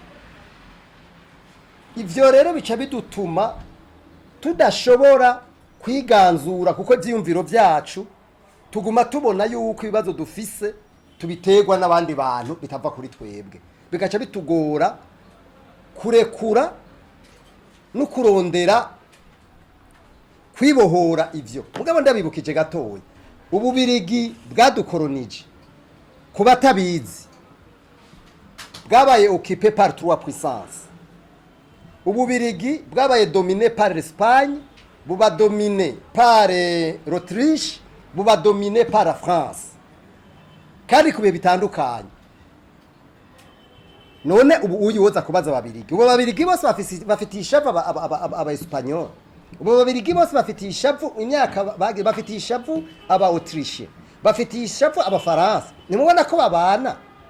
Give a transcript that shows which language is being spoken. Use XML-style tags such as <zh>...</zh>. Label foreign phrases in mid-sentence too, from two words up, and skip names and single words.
<rn>Ivyo rero bica bidutuma tudashobora kwiganzura kuko ivyiyumviro vyacu tuguma tubona yuko ibibazo dufise tubiterwa n'abandi bantu bitava kuri twebwe, bigaca bitugora kurekura no kurondera kwibohora ivyo. Mugabo ndabibukije gatoya, Ububirigi bwadukolonije kuba tabizi bwabaye</rn> <fr>occupé par 3 puissances.</fr> <rn>Ububirigi bwabaye</rn> <fr>dominé par l'Espagne, buba dominé par l'Autriche, buba dominé par la France.</fr> <rn>Kandi kubiye bitandukanye. None ubu uyu woza kubaza ababirigi. Ubu babirigi bose bafitisha aba Espanyol. Ubu babirigi bose bafitisha imyaka bafitisha aba Autriche. Bafitisha aba France. Nimubona ko babana.</rn>